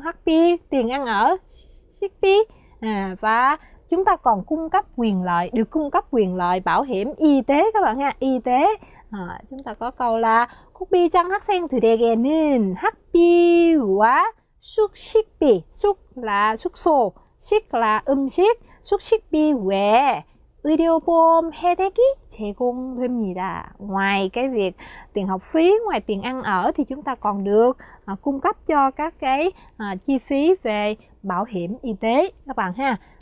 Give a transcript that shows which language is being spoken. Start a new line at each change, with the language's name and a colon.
Vietnamese: 학비, tiền ăn ở, 식비, và chúng ta còn được cung cấp quyền lợi bảo hiểm y tế các bạn ha. Y tế, chúng ta có câu là
Korean: 국비장 학생들에게는 학비와 숙식비, 숙 là 숙소, 식 là 음식, 숙식비 외에 의료보험 혜택이 제공됩니다.
Vietnamese: Ngoài cái việc tiền học phí, ngoài tiền ăn ở thì chúng ta còn được cung cấp cho các cái chi phí về bảo hiểm y tế các bạn ha.